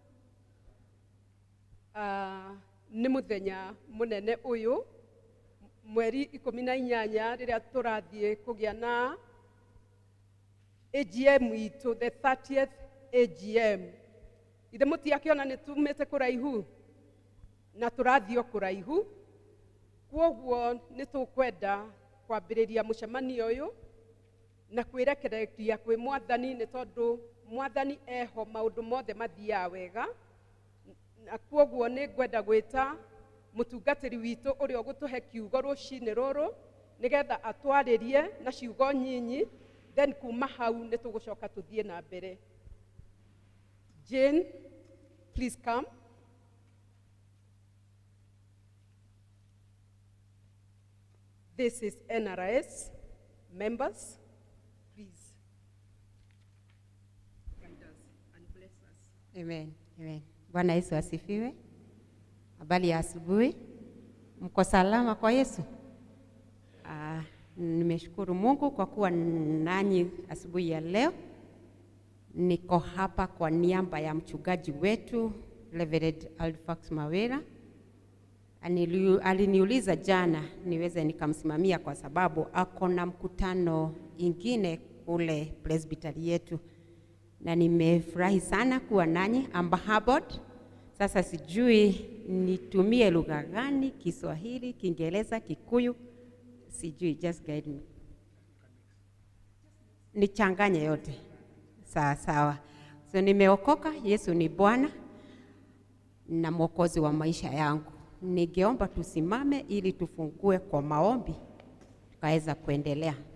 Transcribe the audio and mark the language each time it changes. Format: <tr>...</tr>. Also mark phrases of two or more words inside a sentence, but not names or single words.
<ki>Nĩ mũthenya mũnene ũyũ mweri 18 rĩrĩa tũrathiĩ kũgĩa na AGM itũ,</ki> <en>the 30th AGM.</en> <ki>Ithe mũtiakĩona nĩ tumĩte kũraihu na tũrathiĩ o kũraihu, kwoguo nĩ tũkwenda kwambĩrĩria mũcemanio ũyũ na kwĩrekereria kwĩ Mwathani, nĩ tondũ Mwathani eho maũndũ mothe mathiaga wega. Na kwoguo nĩ ngwenda gwĩta mũtungatĩri witũ ũrĩa ũgũtũhe kiugo rũcinĩ rũrũ nĩgetha atwarĩrie na ciugo nyinyi, then kuma hau nĩ tũgũcoka tũthiĩ na mbere.</ki> <en>Jane, please come. This is NRS. Members, please guide us and bless us.</en> <sw>Amen. Amen. Bwana Yesu asifiwe. Habari ya asubuhi. Mko salama kwa Yesu? Nimeshukuru Mungu kwa kuwa nanyi asubuhi ya leo. Niko hapa kwa niaba ya mchungaji wetu Reverend Alfax Mawera. Aliniuliza jana niweze nikamsimamia kwa sababu ako na mkutano ingine kule presbytery yetu, na nimefurahi sana kuwa nanyi. Ambahobod. Sasa sijui nitumie lugha gani, Kiswahili, Kiingereza, Kikuyu, sijui,</sw> <en>just guide me.</en> <sw>Nichanganye yote. Sawa sawa. So nimeokoka, Yesu ni Bwana na Mwokozi wa maisha yangu. Ningeomba tusimame ili tufungue kwa maombi tukaweza kuendelea.</sw>